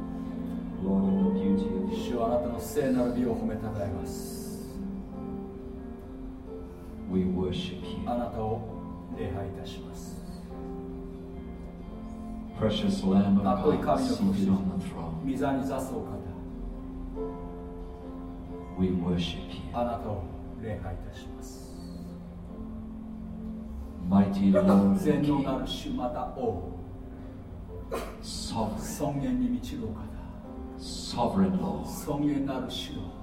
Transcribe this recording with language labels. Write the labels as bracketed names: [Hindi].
[Japanese] なたの聖なる美を褒めたたえます。 [English] We worship you. [Japanese] あなたを礼拝いたします。 [English] Precious Lamb of God, seated on the throne. [Japanese] 御座に座すお方。 [English] We worship you. [Japanese] あなたを礼拝いたします。 [English] Mighty Lord, [Japanese] 全能なる主、また王。 [English] Sovereign. [Japanese] 尊厳に満ちるお方。 [English] Sovereign Lord. [Japanese] 尊厳なる主よ。